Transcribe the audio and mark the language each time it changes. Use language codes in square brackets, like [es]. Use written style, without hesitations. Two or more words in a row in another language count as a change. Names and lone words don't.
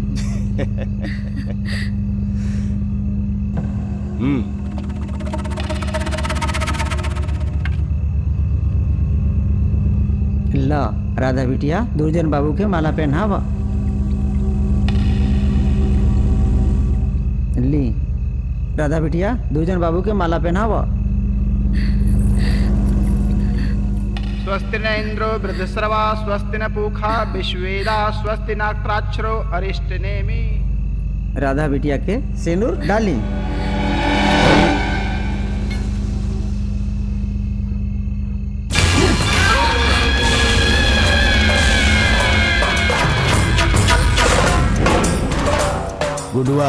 [bho] ला राधा बिटिया, दुर्जन बाबू के माला पहनावा। ली राधा बिटिया, दुर्जन बाबू के माला पहनावा। [sa] स्वस्ति न इंद्रो वृद्धश्रवा स्वस्ति न पूखा विश्वेदा स्वस्ति नाक्षरो अरिष्टनेमि। [bho] राधा बिटिया के सिंदूर डाली। गुडुआ।